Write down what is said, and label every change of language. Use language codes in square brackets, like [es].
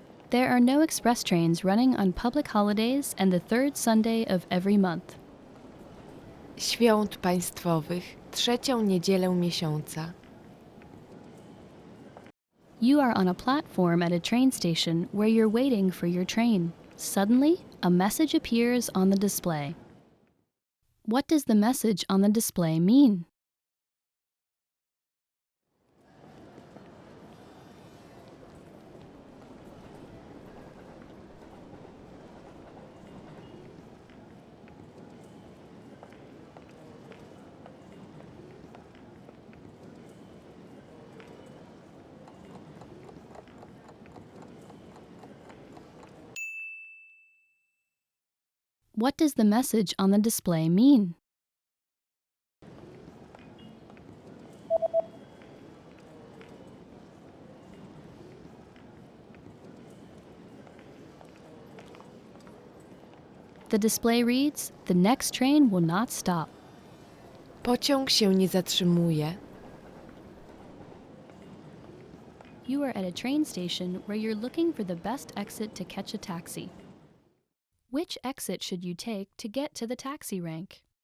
[en] There are no express trains running on public holidays and the third Sunday of every month. [pl] Świąt państwowych. Trzecią niedzielę miesiąca. [en] You are on a platform at a train station where you're waiting for your train. Suddenly, a message appears on the display. What does the message on the display mean? What does the message on the display mean? The display reads, "The next train will not stop." [pl] Pociąg się nie zatrzymuje. [en] You are at a train station where you're looking for the best exit to catch a taxi. Which exit should you take to get to the taxi rank?